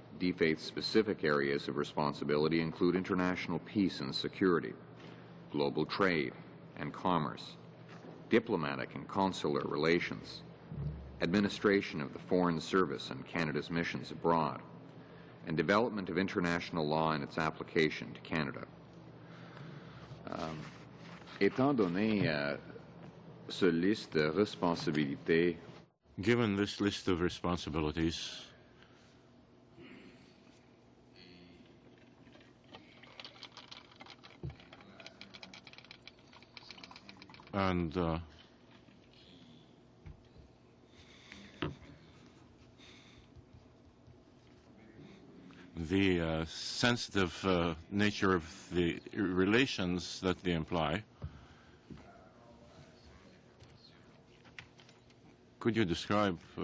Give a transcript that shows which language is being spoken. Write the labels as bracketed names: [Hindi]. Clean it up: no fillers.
[English] DFAID's specific areas of responsibility include international peace and security, global trade and commerce, diplomatic and consular relations, administration of the Foreign Service and Canada's missions abroad, and development of international law and its application to Canada. [French] Étant donné ce liste de responsabilités, [English] given this list of responsibilities, and the sensitive nature of the relations that they imply, could you describe